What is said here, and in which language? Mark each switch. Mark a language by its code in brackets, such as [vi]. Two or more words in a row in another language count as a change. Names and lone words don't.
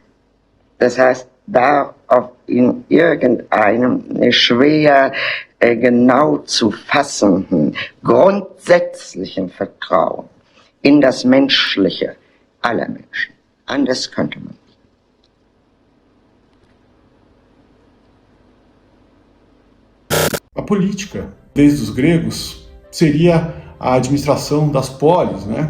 [de] Das heißt, da in irgendeinem schwer genau zu fassenden, grundsätzlichen Vertrauen in das Menschliche aller Menschen. Anders könnte man nicht. [pt] A política, desde os gregos, seria a administração das polis, né?